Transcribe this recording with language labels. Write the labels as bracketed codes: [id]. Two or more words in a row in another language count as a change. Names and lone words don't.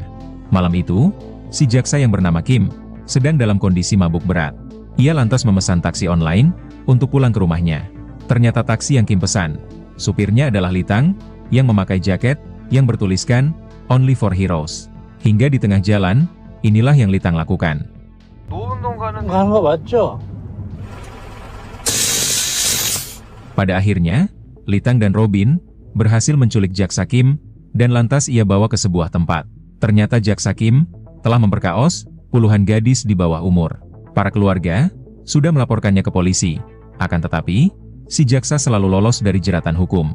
[id] Malam itu, si jaksa yang bernama Kim sedang dalam kondisi mabuk berat. Ia lantas memesan taksi online untuk pulang ke rumahnya. Ternyata taksi yang Kim pesan, supirnya adalah Litang yang memakai jaket yang bertuliskan [en] Only for Heroes. [id] Hingga di tengah jalan, inilah yang Litang lakukan. [ko] 가는 거 맞죠? [id] Pada akhirnya, Litang dan Robin berhasil menculik jaksa Kim dan lantas ia bawa ke sebuah tempat. Ternyata jaksa Kim telah memperkaos puluhan gadis di bawah umur. Para keluarga sudah melaporkannya ke polisi. Akan tetapi, si jaksa selalu lolos dari jeratan hukum.